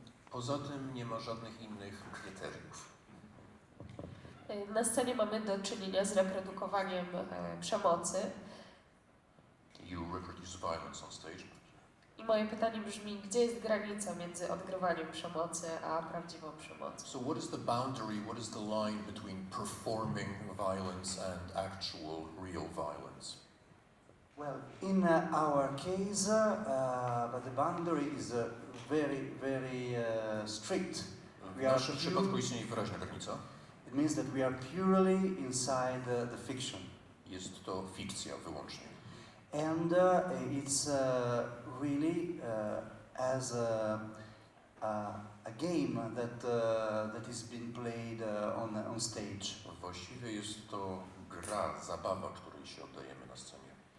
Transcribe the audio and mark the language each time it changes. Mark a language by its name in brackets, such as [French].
[Polish] Poza tym nie ma żadnych innych kryteriów. Na scenie mamy do czynienia z reprodukowaniem przemocy. [English] You reproduce violence on stage. [Polish] I moje pytanie brzmi, gdzie jest granica między odgrywaniem przemocy a prawdziwą przemocą? [English] So what is the boundary, what is the line between performing violence and actual, real violence? Well, in our case, but the boundary is very, very strict. [Polish] W naszym przypadku istnieje wyraźna granica. [English] It means that we are purely inside the fiction. [Polish] Jest to fikcja wyłącznie. [English] And it's really as a game that is being played on stage. [Polish] Właściwie jest to gra, zabawa, której się oddajemy na scenie.